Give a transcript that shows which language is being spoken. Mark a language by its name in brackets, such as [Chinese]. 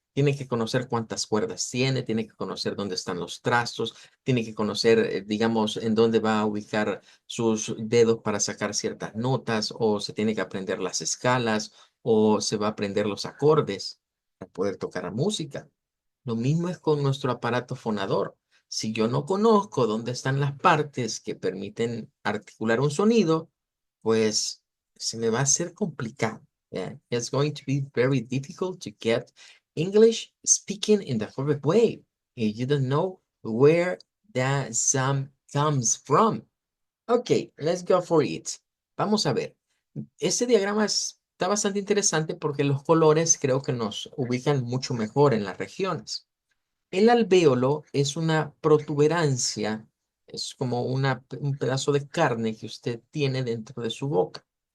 [Spanish] Tiene que conocer cuántas cuerdas tiene que conocer dónde están los trastos, tiene que conocer, digamos, en dónde va a ubicar sus dedos para sacar ciertas notas, o se tiene que aprender las escalas, o se va a aprender los acordes para poder tocar la música. Lo mismo es con nuestro aparato fonador. Si yo no conozco dónde están las partes que permiten articular un sonido, pues se me va a hacer complicado. [English] Yeah. It's going to be very difficult to get English speaking in the correct way if you don't know where that sound comes from. Okay, let's go for it. [Spanish] Vamos a ver. Este diagrama está bastante interesante porque los colores creo que nos ubican mucho mejor en las regiones. El alvéolo es una protuberancia, es como un pedazo de carne que usted tiene dentro de su boca.